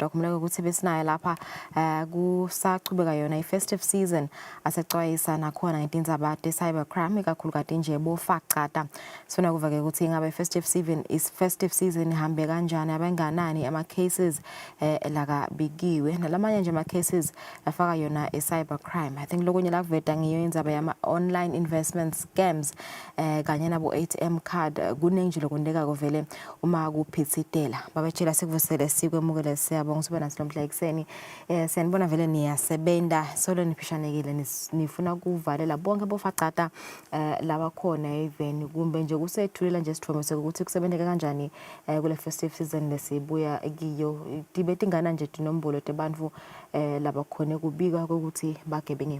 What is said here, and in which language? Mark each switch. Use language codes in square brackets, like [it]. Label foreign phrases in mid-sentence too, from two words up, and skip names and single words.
[ss] Akumuleke ukuthi besinayo lapha kusachubeka yona i- [en] festive season [ss] asexwayisa nakhona ngetindzaba de cybercrime ikakhulukazi nje bofacata. Sifuna kuva-ke ukuthi ingabe [en] festive season [ss] ihambe kanjani abanganani ama-cases lakabikiwe nalamanye nje ama-cases afaka yona i-cybercrime. [en] I think [ss] kunye la kuveta ngiyo indzaba yama [en] online investment scams [ss] kanye nabo [en] ATM card [ss] kuningi nje lokundeka kovele uma kuphitsitela babetshela sikuvusele sikwemukele siyabonga sibe naso lomhla ekseni siyanibona vele niyasebenza solo niphishanekile nifuna kuvalela bonke bofacata laba khona even kumbe nje kusethulela nje sithombe ukuthi kusebenzeka kanjani kule [en] festive season [ss] lesibuya kiyo dibeti ngana nje tinombolo tebantu laba khona kubika ukuthi bagebengiwe.